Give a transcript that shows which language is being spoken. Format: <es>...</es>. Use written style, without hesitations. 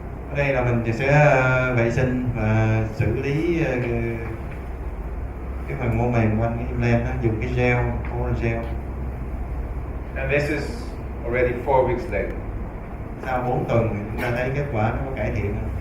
<vi>Ở đây là mình sẽ vệ sinh và xử lý cái phần mô mềm quanh cái implant đó, dùng cái gel, oral gel.</vi> <en>And this is already 4 weeks later.</en> <vi>Sau 4 tuần thì chúng ta thấy kết quả nó có cải thiện.</vi>